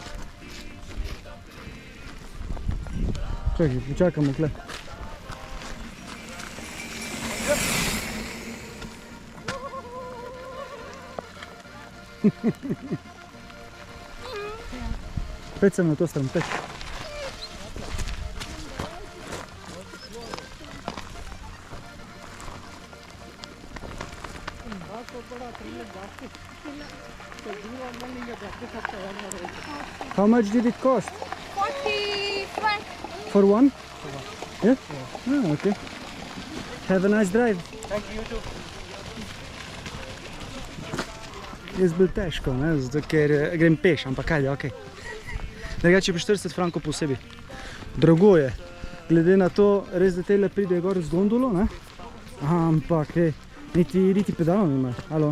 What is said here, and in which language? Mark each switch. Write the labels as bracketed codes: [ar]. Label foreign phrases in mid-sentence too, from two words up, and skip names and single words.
[sl] Čakaj, počakamo tle. Pet sem na to stran, pet. [en] How much did it cost? 40 francs. For one? Yeah? Ah, okay. Have a nice drive. Thank you, too. [sl] Jaz bil težko, ne, zato ker grem peš, ampak ajde, okej. Drugače je pa 40 frankov posebej. Drago je, glede na to, res da tele pride gor z gondolo, ne? Ampak, niti pedalov nima, alo.